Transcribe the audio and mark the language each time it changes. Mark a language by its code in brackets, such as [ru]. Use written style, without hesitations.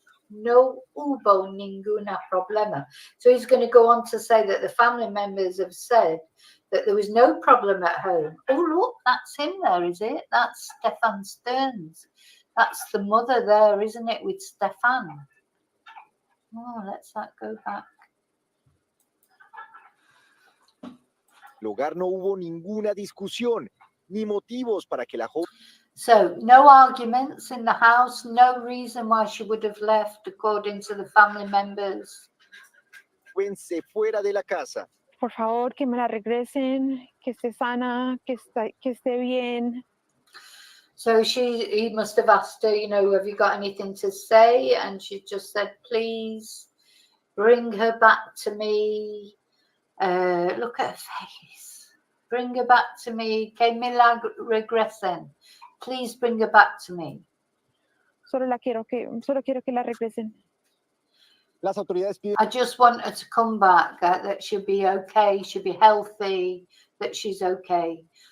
[es] No hubo ninguna problema. [en] So he's going to go on to say that the family members have said that there was no problem at home. Oh, look, that's him there, is it? That's Stefan Stearns. That's the mother there, isn't it, with Stefan? Oh, let's that go back. [es] El hogar no hubo ninguna discusión ni motivos para que la joven. [en] So, no arguments in the house, no reason why she would have left, according to the family members. [es] Se fuera de la casa. Por favor, que me la regresen, que esté sana, que esté bien. [en] So he must have asked her, you know, have you got anything to say? And she just said, please bring her back to me. Look at her face. Bring her back to me. [es] Que me la regresen. [en] Please bring her back to me. [es] Solo quiero que la regresen. Las autoridades piden. [en] I just want her to come back, that she'll be okay, she'll be healthy, that she's okay.